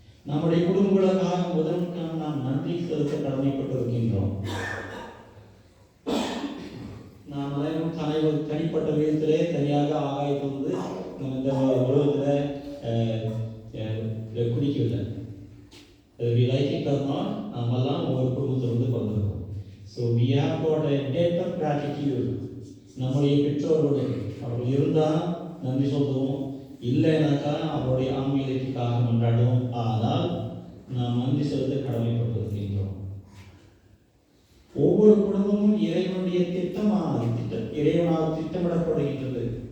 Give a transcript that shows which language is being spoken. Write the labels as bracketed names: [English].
[Tamil] நம்முடைய குடும்பங்களுக்காக முதலுக்காக நாம் நன்றி செலுத்த கடமைப்பட்டிருக்கின்றோம். நாம் அனைவரும் தனிப்பட்ட விதத்திலே தனியாக ஆகாயத்தை வந்து நம்ம இந்த உலகத்தில் குடிக்கவில்லை. [English] We like it or not, [Tamil] நாமெல்லாம் ஒவ்வொரு குடும்பத்திலிருந்து வந்திருக்கோம். [English] So we have got a debt of gratitude. [Tamil] நம்முடைய பெற்றோர்கள் அவர்கள் இருந்தால் நன்றி சொல்லுவோம், இல்லைனாக்கா அவருடைய ஆன்மீகத்திற்காக கொண்டாடுவோம். ஆனால் நாம் நன்றி செலுத்த கடமைப்பட்டிருக்கின்றோம். ஒவ்வொரு குடும்பமும் இறைவனுடைய இறைவனால் திட்டமிடப்படுகின்றது.